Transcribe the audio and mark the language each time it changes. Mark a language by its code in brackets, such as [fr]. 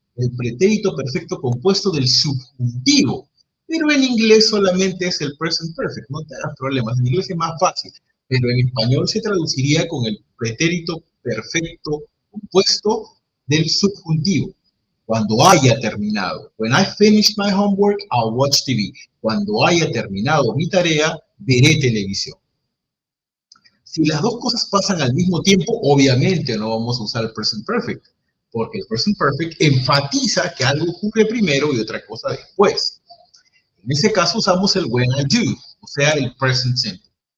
[es] El pretérito perfecto compuesto del subjuntivo. Pero en inglés solamente es el present perfect, no te hagas problemas. En inglés es más fácil, pero en español se traduciría con el pretérito perfecto compuesto del subjuntivo. Cuando haya terminado. [en] When I finish my homework, I'll watch TV. [es] Cuando haya terminado mi tarea, veré televisión. Si las dos cosas pasan al mismo tiempo, obviamente no vamos a usar el present perfect, porque el present perfect enfatiza que algo ocurre primero y otra cosa después. En ese caso usamos el [en] when I do, [es] o sea, el present simple.